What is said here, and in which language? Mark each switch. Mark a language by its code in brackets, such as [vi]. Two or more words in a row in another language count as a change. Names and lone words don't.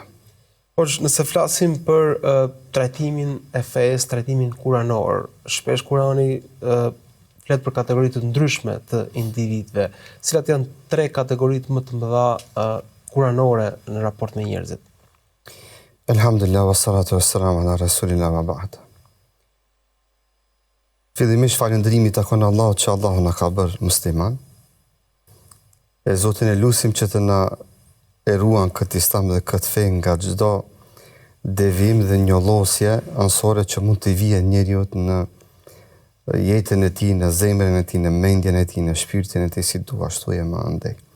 [sq] Hoxh, nëse flasim për trajtimin e fesë, trajtimin kuranor, shpesh Kurani flet për kategori të ndryshme të individëve. Cilat janë tre kategoritë më të mëdha kuranore në raport me njerëzit? [ar] Elhamdulillah, والصلاة والسلام على رسول الله وبعد. [sq] Fillimisht falëndrimi takon Allahut që Allahu na ka bërë musliman. E Zotin e lutim që të na e ruan këtë islam dhe këtë fe nga çdo devim dhe njollosje ansore që mund të vijë njeriu në jetën e tij, në zemrën e tij, në mendjen e tij, në shpirtin e tij, si dua ashtu e më andej.